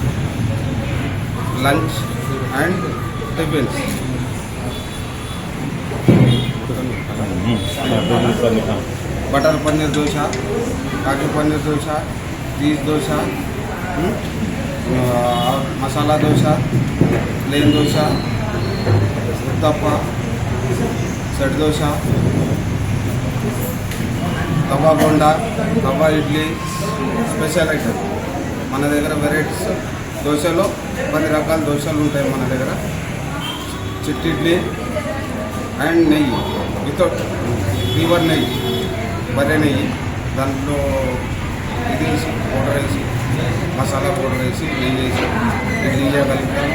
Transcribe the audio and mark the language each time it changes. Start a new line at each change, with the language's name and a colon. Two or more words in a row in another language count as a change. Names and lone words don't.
English: Lunch and tiffins. Butter paneer dosa, kaju paneer dosa, cheese dosa, masala dosa, plain dosa, uttappa, set dosa,
Telugu: తవా బోండా, తవా ఇడ్లీ
English: special item.
Telugu: మన దగ్గర వెరైటీస్ దోశలో 10 రకాల దోశలు ఉంటాయి మన దగ్గర. చిట్టి ఇడ్లీ అండ్ నెయ్యి,
English: without pure
Telugu: నెయ్యి, బర్రె నెయ్యి, దాంట్లో ఇది వేసి పౌడర్ వేసి, మసాలా పౌడర్ వేసి, నెయ్యి వేసి ఇడ్లీ చేయగలుగుతాం.